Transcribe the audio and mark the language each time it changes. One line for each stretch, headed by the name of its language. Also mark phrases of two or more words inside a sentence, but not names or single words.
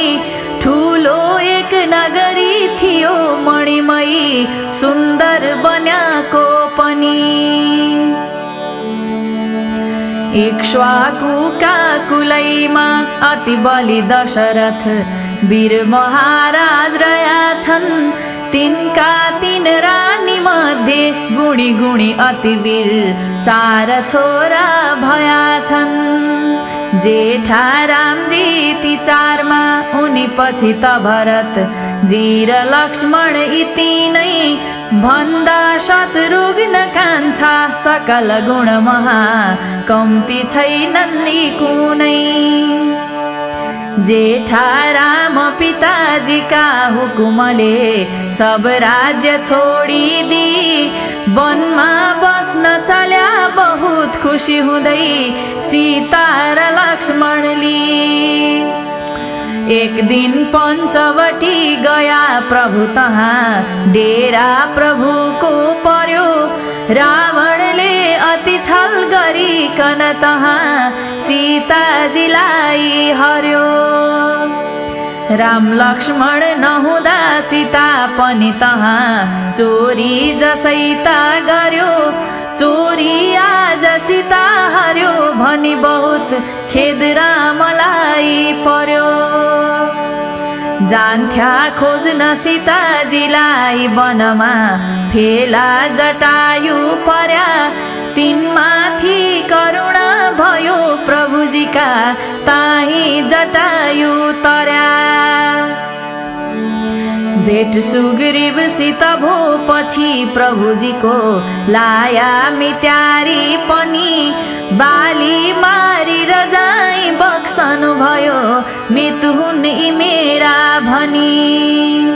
Nepali: ठुलो एक नगरी थियो मणिमयी सुन्दर बन्याको पनि। इक्ष्वाकुका कुलैमा अति बलि दशरथ वीर महाराज रह्या छन्। तिनका 3 रानी मध्ये गुणी गुणी अति वीर 4 छोरा भया छन्। जेठा रामजी ती 4 मा उनी पछि त भरत जी र लक्ष्मण यी तीनै। भन्दा शत्रुघ्न कान्छा सकल गुण महा कम्ती छैनन् यी कुनै। जेठा राम पिताजीका हुकुमले सब राज्य छोडिदी। वनमा बस्न चल्या बहुत खुसी हुँदै सीता र लक्ष्मणले। एक दिन पञ्चवटी गया प्रभु तहाँ डेरा प्रभुको पर्यो। रावणले अति छल गरिकन तहाँ सीताजीलाई हर्यो। राम लक्ष्मण नहुँदा सीता पनि तहाँ चोरी जसै त गर्यो। चोरी आज सीता हर्यो भनी बहुत खेद रामलाई पर्यो। जान्थ्या खोज्न सीताजीलाई वनमा फेला जटायु पर्या। तिनमाथि करुणा भयो प्रभुजीका ताही जटायु तर्या। भेट सुग्रीवसित भो पछि प्रभुजीको लाया मित्यारी पनि। बाली मारेर जाई बक्सनु भयो मितुहुन् यी मेरा भनी।